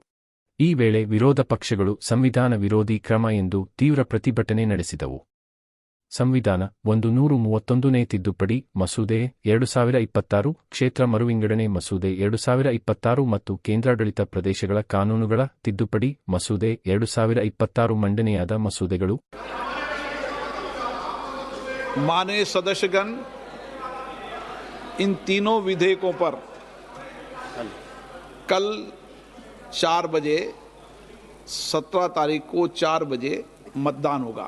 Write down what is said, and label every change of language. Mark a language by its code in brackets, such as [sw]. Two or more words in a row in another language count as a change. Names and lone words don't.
[kn] ಈ ವೇಳೆ ವಿರೋಧ ಪಕ್ಷಗಳು ಸಂವಿಧಾನ ವಿರೋಧಿ ಕ್ರಮ ಎಂದು ತೀವ್ರ ಪ್ರತಿಭಟನೆ ನಡೆಸಿದವು. ಸಂವಿಧಾನ 131ನೇ ತಿದ್ದುಪಡಿ ಮಸೂದೆ 2026, ಕ್ಷೇತ್ರ ಮರುವಿಂಗಡಣೆ ಮಸೂದೆ 2026 ಮತ್ತು ಕೇಂದ್ರಾಡಳಿತ ಪ್ರದೇಶಗಳ ಕಾನೂನುಗಳ ತಿದ್ದುಪಡಿ ಮಸೂದೆ 2026 ಮಂಡನೆಯಾದ ಮಸೂದೆಗಳು. [hi] माननीय सदस्यगण, इन तीनों विधेयकों पर कल 4 बजे 17 तारीख को 4 बजे मतदान होगा.